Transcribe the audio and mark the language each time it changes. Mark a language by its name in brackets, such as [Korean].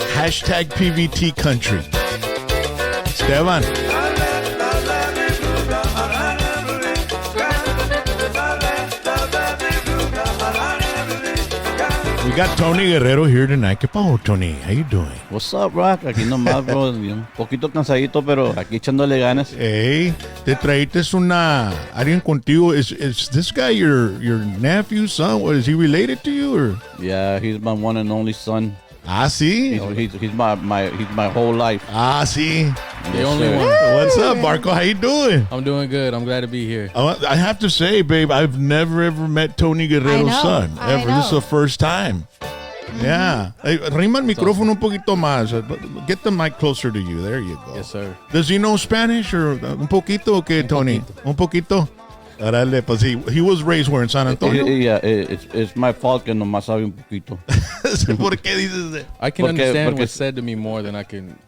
[English] Hashtag PVT Country. Esteban. We got Tony Guerrero here tonight. [Spanish] ¿Qué pasó, Tony? [English] How you doing? What's up, Rock? [Spanish] Aquí nomás, [English] bro. [Spanish] Un poquito cansadito, pero aquí echándole ganas. Hey, te traíste alguien contigo. [English] Is this guy your nephew, son? What, is he related to you? Or? Yeah, he's my one and only son. [Spanish] Ah, sí. [English] He's my whole life. [Spanish] Ah, sí. [English] The only one. What's up, Marco? How you doing? I'm doing good. I'm glad to be here. I have to say, babe, I've never ever met Tony Guerrero's son. Ever. This is the first time. Yeah. [Spanish] Hey, rima el micrófono un poquito más. [English] Get the mic closer to you. There you go. Yes, sir. Does he know Spanish or [Spanish] un poquito o qué, Tony? Un poquito. Árale, pues [English] he was raised where in San Antonio. Yeah, it's my fault [Spanish] que nomás sabe un poquito. ¿Por qué dices [English] that? I can understand what's said to me more than I can.